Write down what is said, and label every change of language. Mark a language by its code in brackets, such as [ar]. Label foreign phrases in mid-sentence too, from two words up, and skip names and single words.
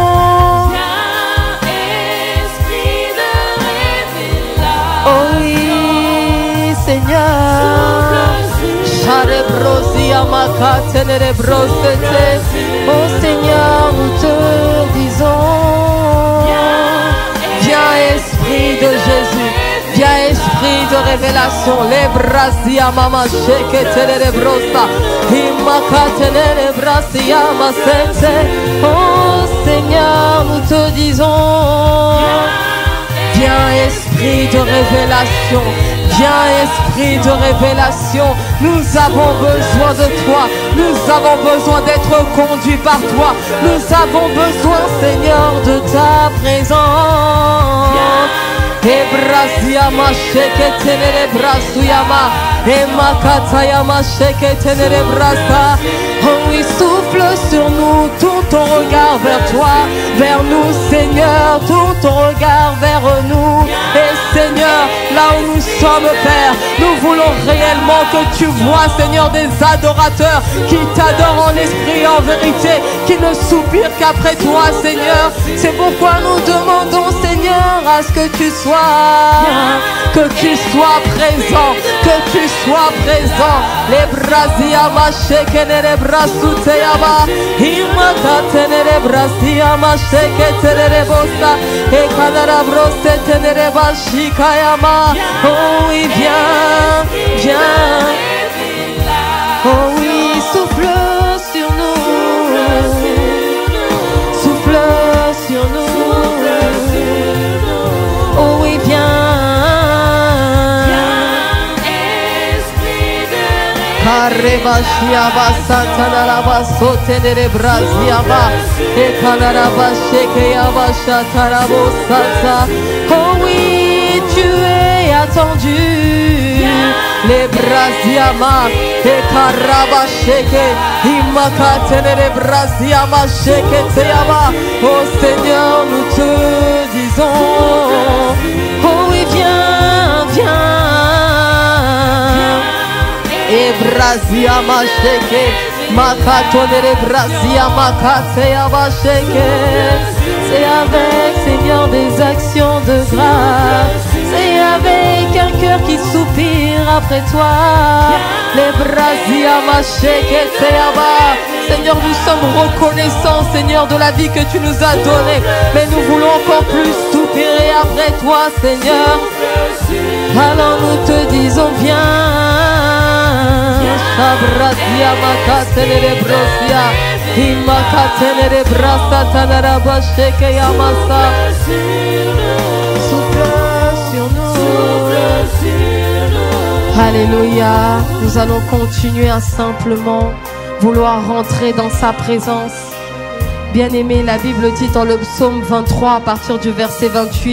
[fr] Oh oui, Seigneur. Oh Seigneur, nous te disons. Viens Esprit de Jésus. Viens Esprit de révélation. Les brasia mama sheke telebrosa. Imaka telebrosia masente. Oh Seigneur, nous te disons. Viens Esprit de révélation. Viens Esprit de révélation. Nous avons besoin de toi. Nous avons besoin d'être conduits par toi. Nous avons besoin, Seigneur, de ta présence. Ebrasiama sheke tenere brasuyama. Emakatayama sheke tenere brasa. Oh oui, souffle sur nous, tourne ton regard vers toi, vers nous, Seigneur, tourne ton regard vers nous. Et Seigneur, là où nous sommes, Père, nous voulons réellement que tu vois, Seigneur, des adorateurs qui t'adorent en esprit et en vérité, qui ne soupirent qu'après toi, Seigneur. C'est pourquoi nous demandons, Seigneur, à ce que tu sois présent, que tu sois présent. Les brasiama shekene brasuteyama, imaka tenere brasiama shekene bosa, et kanara brose tenere bashikayama. Oh oui, viens, viens. Oh oui, souffle sur nous, souffle sur nous. Oh oui, viens. Karebashiaba satanaraba sotenere brasiaba e kanaraba shekeyaba shatarabo sata. Oh oui, tu es attendu. Les brasiama e karaba sheke imaka tenere brasiama sheke teaba. Oh Seigneur, nous te disons. Oh oui, viens, viens. E brasia macheke, makatonere brasia makatea macheke. C'est avec, Seigneur, des actions de grâce. C'est avec un cœur qui soupire après toi. Les brasia macheke teaba. Seigneur, nous sommes reconnaissants, Seigneur, de la vie que tu nous as donnée. Mais nous voulons encore plus soupirer après toi, Seigneur. Alors nous te disons, viens. Abrasia makatenere brosia, imakatenere brasa tanaraba sheke yamasa. Souffle sur nous. Alléluia. Nous allons continuer à simplement vouloir rentrer dans sa présence. Bien-aimé, la Bible dit dans le psaume 23 à partir du verset 28.